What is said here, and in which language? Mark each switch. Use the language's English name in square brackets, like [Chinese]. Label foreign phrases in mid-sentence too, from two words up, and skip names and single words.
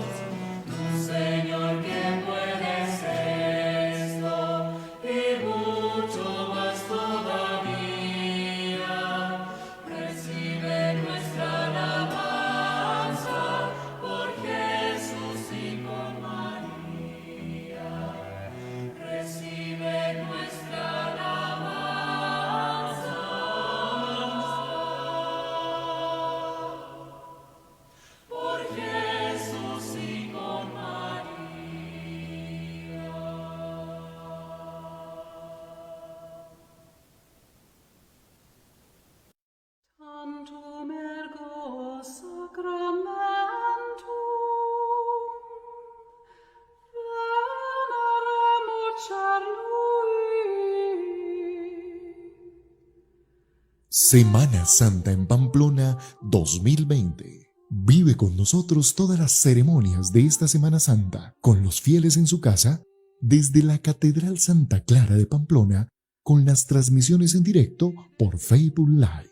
[Spanish] Tu Señor, que puedes esto y mucho más todavía, recibe nuestra alabanza por Jesús y con María. Recibe nuestra alabanza por Jesús y con María. [Latin] Tantum ergo sacramentum veneremur Charlui. [Spanish] Semana Santa en Pamplona 2020. Vive con nosotros todas las ceremonias de esta Semana Santa con los fieles en su casa desde la Catedral Santa Clara de Pamplona con las transmisiones en directo por Facebook Live.